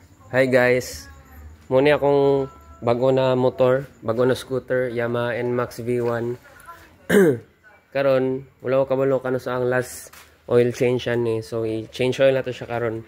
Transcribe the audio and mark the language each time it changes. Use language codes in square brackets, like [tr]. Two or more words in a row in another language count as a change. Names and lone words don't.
[en] Hi guys, [ceb] muna akong bago na motor, bago na scooter, Yamaha NMAX V1. Karon, wala ko kabalo kano sa ang [en] last oil change [ceb] yan eh. So i- [en] change oil [ceb] na to siya karon.